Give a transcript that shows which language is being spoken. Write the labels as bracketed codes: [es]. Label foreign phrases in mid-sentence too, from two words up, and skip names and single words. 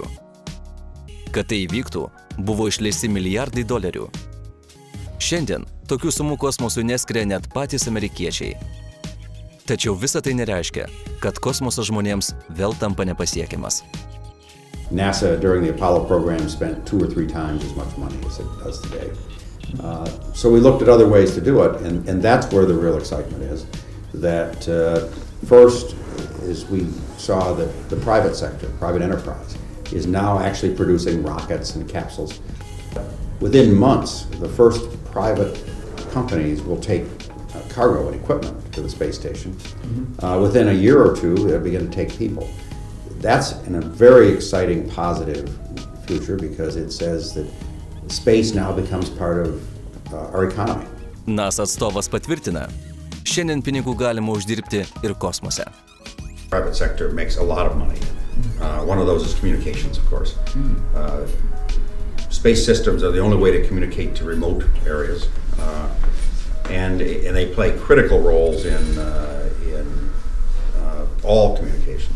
[lt] Kad tai įvyktų, buvo išleisti milijardai dolerių. Šiandien tokių sumų kosmosui neskiria net patys amerikiečiai. Tačiau visa tai nereiškia, kad kosmosas žmonėms vėl tampa nepasiekiamas. [en] NASA during the Apollo program spent 2 or 3 times as much money as it does today. So we looked at other ways to do it, and that's where the real excitement is. That first is we saw that the private sector, private enterprise, is now actually producing rockets and capsules. Within months, the first private companies will take cargo and equipment to the space station. Within a year or two, they'll begin to take people. That's a very exciting, positive future because it says that space now becomes part of our economy. [lt] NASA atstovas patvirtina, šiandien pinigų galima uždirbti ir kosmose. [en] Private sector makes a lot of money. One of those is communications, of course. Space systems are the only way to communicate to remote areas, and they play critical roles in all communications.